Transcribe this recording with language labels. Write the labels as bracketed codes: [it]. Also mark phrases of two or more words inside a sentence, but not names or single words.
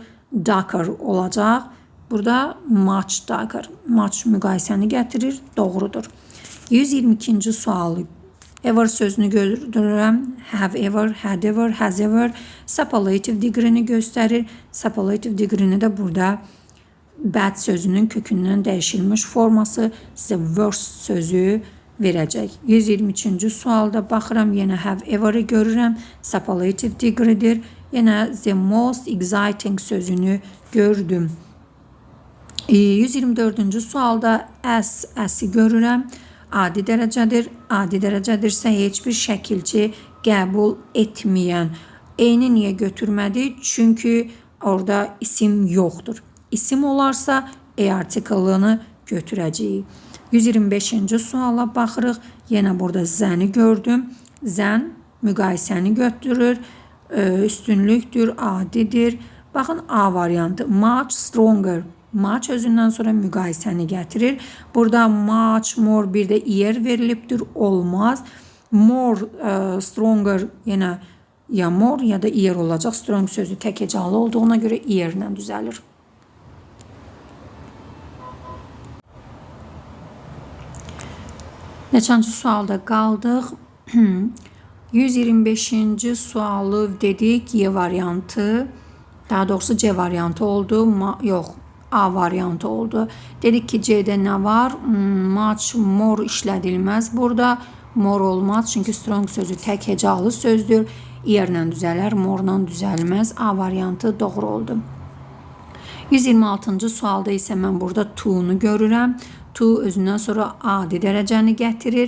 [az] Darker olacaq. Burada [en] much darker. [az] Much müqayisəni gətirir. Doğrudur. 122-ci sualı Ever sözünü gördürürəm. [en] Have ever, had ever, has ever. Superlative degree'ni [az] göstərir. [en] Superlative degree'ni [az] də burada bad sözünün kökündən dəyişilmiş forması sizə worst sözü verəcək. 123-cü sualda baxıram, yenə [en] have ever'ı [az] görürəm. [en] Superlative degree'dir. [az] Yenə [en] the most exciting [az] sözünü gördüm. 124-cü sualda as-i görürəm. Adi dərəcədir. Adi dərəcədirsə heç bir şəkilçi qəbul etməyən. E-ni niyə götürmədi? Çünki orada isim yoxdur. İsim olarsa E artiklını götürəcəyik. 125-ci suala baxırıq. Yenə burada zəni gördüm. Zən müqayisəni götürür. Üstünlükdür, adidir. Baxın A variantı. [en] Much stronger. [az] Much özündən sonra müqayisəni gətirir. Burada much, more bir də ear verilibdir. Olmaz. More, stronger yenə ya more ya da ear olacaq. Strong sözü tək hecalı olduğuna görə ear ilə düzəlir. Neçənci sualda qaldıq? 125-ci sualı dedik, Y variantı, daha doğrusu C variantı oldu, yox, A variantı oldu. Dedik ki C'də nə var? Much, more işlədilməz burada. More olmaz, çünki strong sözü tək hecalı sözdür. Earlə düzələr, more-la düzəlməz. A variantı doğru oldu. 126-cı sualda isə mən burada to-nu görürəm. To özündən sonra adi dərəcəni gətirir.